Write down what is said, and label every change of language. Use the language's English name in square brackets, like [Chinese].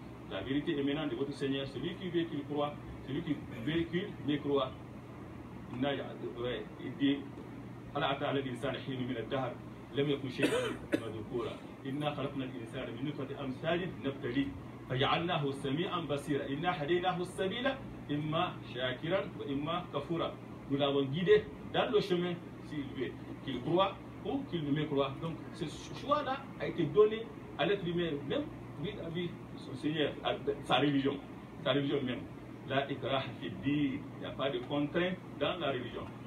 [French] La vérité émanant de votre Seigneur, celui qui veut qu'il croit, celui qui veut qu'il croit. Il dit, [Arabic] لم يكن شيئا مذكورا إنا خلقنا الإنسان من نطفة أمثال نبتليه فجعلناه سميعا بصيرا إنا هديناه السبيل إما شاكرا وإما كفورا. [French] Nous l'avons guidé dans le chemin qu'il croit ou qu'il ne mécroit. Donc ce choix-là a été donné à l'être humain, même vis-à-vis de son Seigneur, sa religion même. [Arabic] La ikrah fi din, [French] il n'y a pas de contrainte dans la religion.